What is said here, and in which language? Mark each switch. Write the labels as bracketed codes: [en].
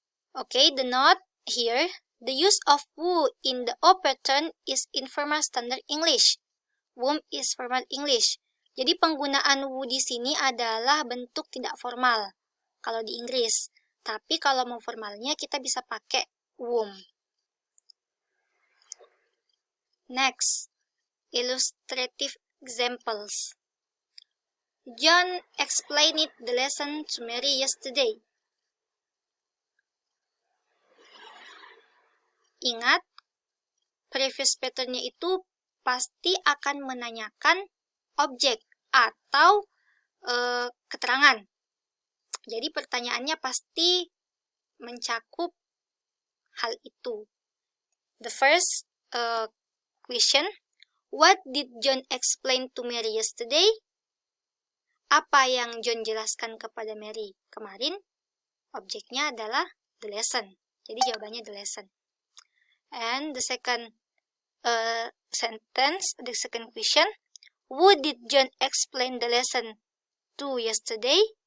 [en] Okay, the note here, the use of who in the O pattern is informal standard English. Whom is formal English. [id] Jadi penggunaan who di sini adalah bentuk tidak formal kalau di Inggris. Tapi kalau mau formalnya kita bisa pakai whom. [en] Next, illustrative examples. John explained the lesson to Mary yesterday. [id] Ingat, previous patternnya itu pasti akan menanyakan objek atau keterangan. Jadi pertanyaannya pasti mencakup hal itu. [en] The first question, what did John explain to Mary yesterday? [id] Apa yang John jelaskan kepada Mary kemarin? Objeknya adalah [en] the lesson. [id] Jadi jawabannya [en] the lesson. And the second sentence, the second question, who did John explain the lesson to yesterday?